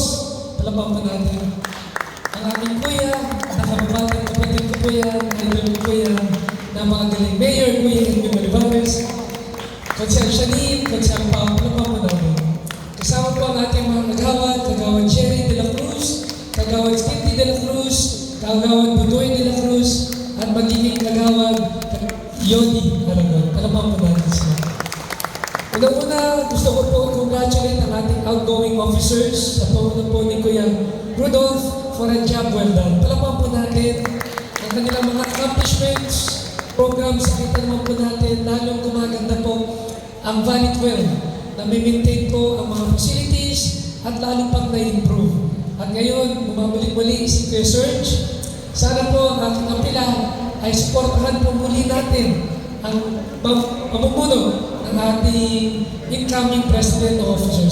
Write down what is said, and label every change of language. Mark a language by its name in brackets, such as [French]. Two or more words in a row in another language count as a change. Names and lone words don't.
[Filipino] Palamuhan po natin. Ang aming kuya, nakababatang kapatid ko po yan, idol ko po yan, na mga galing Mayor, Kuya Edwin Olivares, Konsel Shanin, Konsel Pao, palamuhan po natin. Kasama po ang ating mga kagawad Jerry de la Cruz, kagawad Steve de la Cruz, kagawad Budoy de la Cruz, at magiging kagawad Yodi Aragon. Palamuhan po natin sila. Una-una, gusto ko po congratulate ang ating [English] outgoing officers [Filipino] sa pamumuno po ni Kuya Rudolph [English] for a job well done. [Filipino] Palamuhan po natin ang kanilang mga [English] accomplishments, programs, [Filipino] kita naman po natin, lalong gumaganda po ang Valley 12 na may maintain po ang mga facilities at lalo pang na-improve. At ngayon, bumabalik muli si Kuya Serge. Sana po ang ating apela ay supportahan po muli natin ang pamumuno ng ating [English] incoming president [Filipino] o officers.